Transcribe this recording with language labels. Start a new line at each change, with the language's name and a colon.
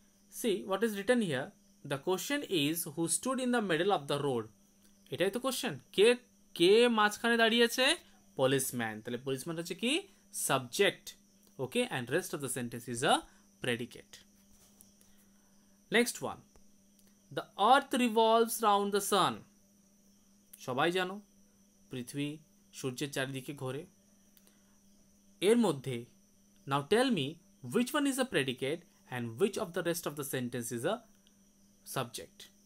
English: See what is written here. The question is who stood in the middle of the road.
Bangla: এটাই তো question, কে মাঝখানে দাঁড়িয়েছে? Policeman. তাহলে policeman হচ্ছে কি? Subject.
English: Okay, and rest of the sentence is a predicate. Next one. The earth revolves round the sun.
Bangla: সবাই জানো পৃথিবী সূর্যের চারিদিকে ঘোরে। এর মধ্যে
English: now tell me which one is a predicate and which of the rest of the sentence is a subject.